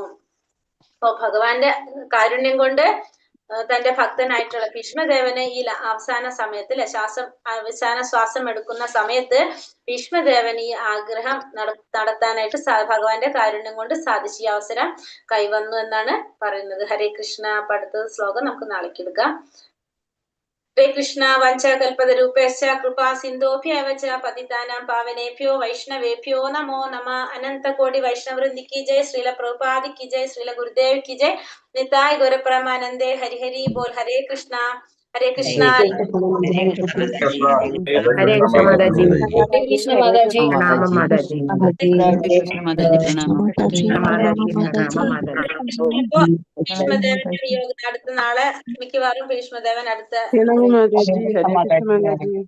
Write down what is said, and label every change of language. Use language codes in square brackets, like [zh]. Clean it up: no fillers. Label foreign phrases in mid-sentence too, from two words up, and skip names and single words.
[ml] അപ്പൊ ഭഗവാന്റെ കാരുണ്യം കൊണ്ട് തന്റെ ഭക്തനായിട്ടുള്ള ഭീഷ്മദേവന് ഈ അവസാന സമയത്തിൽ അവസാന ശ്വാസം എടുക്കുന്ന സമയത്ത് ഭീഷ്മദേവൻ ഈ ആഗ്രഹം നടത്താനായിട്ട് ഭഗവാന്റെ കാരുണ്യം കൊണ്ട് സാധിച്ചു. ഈ അവസരം കൈവന്നു എന്നാണ് പറയുന്നത്. [sa] ഹരേ കൃഷ്ണ. [ml] അപ്പൊ അടുത്ത ശ്ലോകം നമുക്ക് നാളേക്ക് എടുക്കാം. [sa] ഹരേ കൃഷ്ണ. വഞ്ചകൽപതരൂപേശ്ച കൃപാ സിന്ധോഭ്യവ ച പതിതാനാം പാവനേഭ്യോ വൈഷ്ണവേഭ്യോ നമോ നമ. [hi] अनन्तकोटि वैष्णववृन्दि की जय। श्रील प्रभुपादि की जय. श्रील गुरुदेव की जय. [bn] নিতাই গৌরপ্রমানন্দে। হরি হরি বোল. [sa] ഹരേ കൃഷ്ണ. ഹരേ കൃഷ്ണ. ഹരേ കൃഷ്ണ [ml] മാതാജി. [sa] ഹരേ കൃഷ്ണ [ml] മാതാജി. പ്രണാമം മാതാജി. ഭീഷ്മദേവന്റെ വിയോഗം അടുത്ത നാളെ മിക്കവാറും ഭീഷ്മദേവൻ അടുത്ത